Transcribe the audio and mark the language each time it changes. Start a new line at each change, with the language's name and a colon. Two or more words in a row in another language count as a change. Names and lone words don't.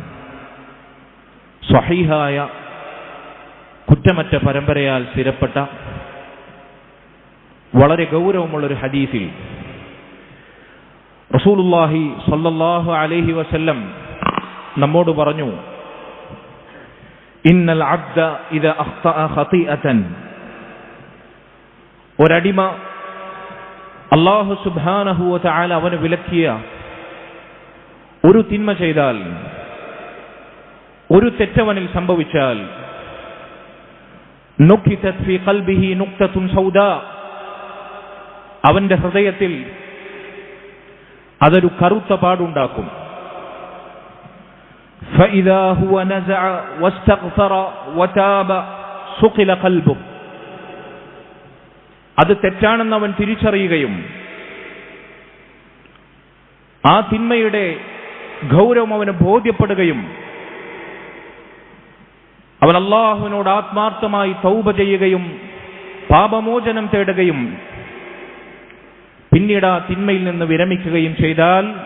Malayalam: സ്വഹീഹായ കുറ്റമറ്റ പരമ്പരയാൽ സ്ഥിരപ്പെട്ട വളരെ ഗൗരവമുള്ളൊരു ഹദീസിൽ റസൂലുള്ളാഹി
Arabic: صلى الله عليه وسلم
Malayalam: നമ്മോട് പറഞ്ഞു,
Arabic: إن العبد إذا أخطأ خطيئة,
Malayalam: ഒരടിമ അല്ലാഹു
Arabic: سبحانه وتعالى
Malayalam: അവന് വിലക്കിയ ഒരു തിന്മ ചെയ്താൽ, ഒരു തെറ്റവനിൽ സംഭവിച്ചാൽ,
Arabic: نكتت في قلبه نكتة سوداء,
Malayalam: അവന്റെ ഹൃദയത്തിൽ അതൊരു കറുത്ത പാടുണ്ടാക്കും.
Arabic: فإذا هو نزع واستغفر وتاب سقل قلبه,
Malayalam: അത് തെറ്റാണെന്ന് അവൻ തിരിച്ചറിയുകയും ആ തിന്മയുടെ ഗൗരവം അവന് ബോധ്യപ്പെടുകയും അവൻ അല്ലാഹുവിനോട് ആത്മാർത്ഥമായി തൗബ ചെയ്യുകയും പാപമോചനം തേടുകയും പിന്നീട് ആ തിന്മയിൽ നിന്ന് വിരമിക്കുകയും ചെയ്താൽ